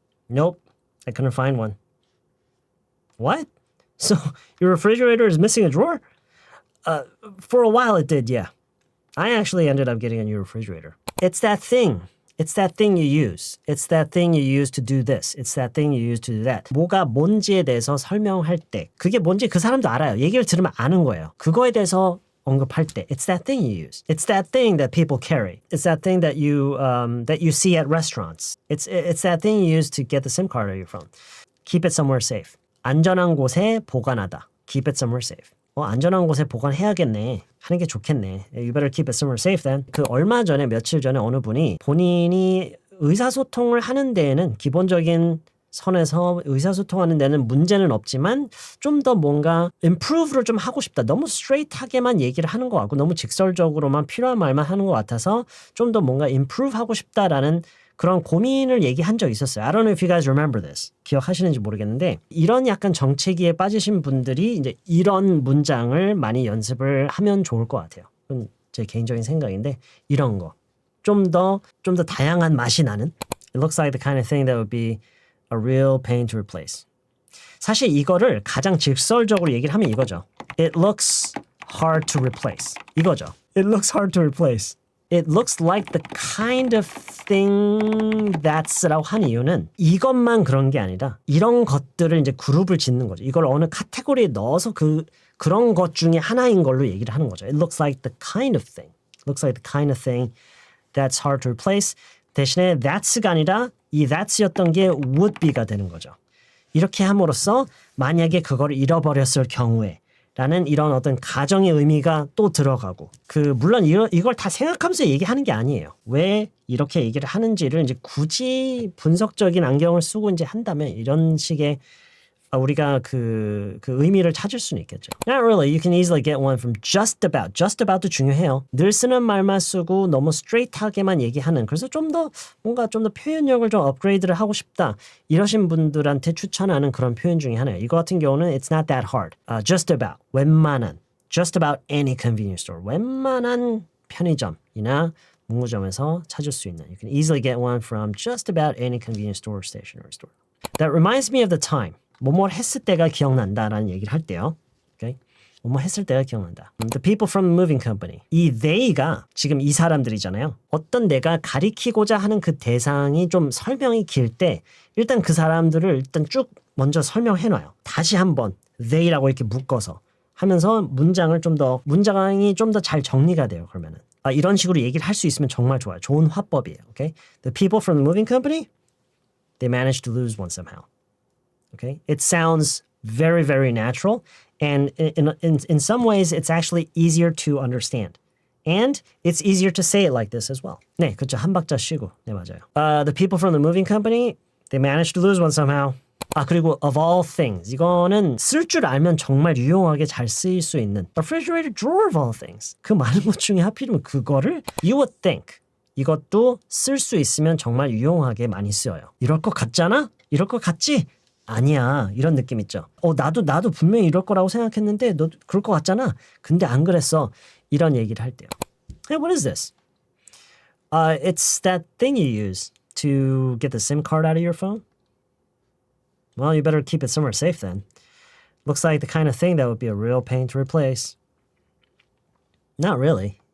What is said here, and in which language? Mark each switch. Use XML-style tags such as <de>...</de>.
<en>Nope, I couldn't find one. What? So your refrigerator is missing a drawer? For a while it did, yeah. I actually ended up getting a new refrigerator. It's that thing. It's that thing you use. It's that thing you use to do this. It's that thing you use to do that.</en> <ko>뭐가 뭔지에 대해서 설명할 때 그게 뭔지 그 사람도 알아요. 얘기를 들으면 아는 거예요. 그거에 대해서 언급할 때</ko> <en>It's that thing you use. It's that thing that people carry. It's that thing that you see at restaurants. It's that thing you use to get the SIM card out of your phone. Keep it somewhere safe.</en> <ko>안전한 곳에 보관하다.</ko> <en>Keep it somewhere safe.</en> <ko>안전한 곳에 보관해야겠네. 하는 게 좋겠네.</ko> <en>You better keep it somewhere safe then.</en> <ko>그 얼마 전에 며칠 전에 어느 분이 본인이 의사소통을 하는 데에는 기본적인 선에서 의사소통하는 데는 문제는 없지만 좀 더 뭔가 improve를 좀 하고 싶다. 너무 straight하게만 얘기를 하는 것 같고 너무 직설적으로만 필요한 말만 하는 것 같아서 좀 더 뭔가 improve 하고 싶다라는 그런 고민을 얘기한 적이 있었어요.</ko> <en>I don't know if you guys remember this.</en> <ko>기억하시는지 모르겠는데 이런 약간 정체기에 빠지신 분들이 이제 이런 문장을 많이 연습을 하면 좋을 것 같아요. 그건 제 개인적인 생각인데 이런 거. 좀 더 다양한 맛이 나는</ko> <en>It looks like the kind of thing that would be a real pain to replace.</en> <ko>사실 이거를 가장 직설적으로 얘기를 하면 이거죠.</ko> <en>It looks hard to replace.</en> <ko>이거죠.</ko> <en>It looks hard to replace. It looks like the kind of thing that's</en> <ko>라고 한 이유는 이것만 그런 게 아니라 이런 것들을 이제 그룹을 짓는 거죠. 이걸 어느 카테고리에 넣어서 그런 것 중에 하나인 걸로 얘기를 하는 거죠.</ko> <en>It looks like the kind of thing. It looks like the kind of thing that's hard to replace.</en> <ko>대신에 that's가 아니라 이 that's였던 게 would be가 되는 거죠. 이렇게 함으로써 만약에 그걸 잃어버렸을 경우에 라는 이런 어떤 가정의 의미가 또 들어가고 물론 이걸 다 생각하면서 얘기하는 게 아니에요. 왜 이렇게 얘기를 하는지를 이제 굳이 분석적인 안경을 쓰고 이제 한다면 이런 식의 우리가 그 의미를 찾을 수는 있겠죠.</ko> <en>Not really. You can easily get one from just about. Just about도</en> <ko>중요해요. 늘 쓰는 말만 쓰고 너무 straight하게만 얘기하는 그래서 뭔가 좀 더 표현력을 좀 업그레이드를 하고 싶다. 이러신 분들한테 추천하는 그런 표현 중에 하나예요. 이거 같은 경우는</ko> <en>it's not that hard. Just about.</en> <ko>웬만한.</ko> <en>Just about any convenience store.</en> <ko>웬만한 편의점이나 문구점에서 찾을 수 있는.</ko> <en>You can easily get one from just about any convenience store or stationery store. That reminds me of the time.</en> <ko>뭐뭐 했을 때가 기억난다라는 얘기를 할 때요.</ko> <en>Okay?</en> <ko>뭐뭐 했을 때가 기억난다.</ko> <en>The people from the moving company.</en> <ko>이 they가 지금 이 사람들이잖아요. 어떤 내가 가리키고자 하는 그 대상이 좀 설명이 길 때 일단 그 사람들을 일단 쭉 먼저 설명해놔요. 다시 한번 they라고 이렇게 묶어서 하면서 문장이 좀 더 잘 정리가 돼요. 그러면은 이런 식으로 얘기를 할 수 있으면 정말 좋아요. 좋은 화법이에요.</ko> <en>Okay? The people from the moving company, they managed to lose one somehow. Okay, it sounds very, very natural, and in some ways, it's actually easier to understand, and it's easier to say it like this as well.</en> <ko>네, 그렇죠. 한 박자 쉬고. 네, 맞아요.</ko> <en>The people from the moving company, they managed to lose one somehow.</en> <ko>그리고 of all things, 이거는 쓸 줄 알면 정말 유용하게 잘 쓰일 수 있는</ko> <en>refrigerator drawer of all things.</en> <ko>그 많은 것 중에 하필이면 그거를</ko> <en>you would think.</en> <ko>이것도 쓸 수 있으면 정말 유용하게 많이 쓰여요. 이럴 것 같잖아? 이럴 것 같지? 아니야. 이런 느낌 있죠. 나도 분명히 이럴 거라고 생각했는데 너 그럴 것 같잖아. 근데 안 그랬어. 이런 얘기를 할 때요.</ko> <en>Hey, what is this? It's that thing you use to get the SIM card out of your phone. Well, you better keep it somewhere safe then. Looks like the kind of thing that would be a real pain to replace. Not really.</en>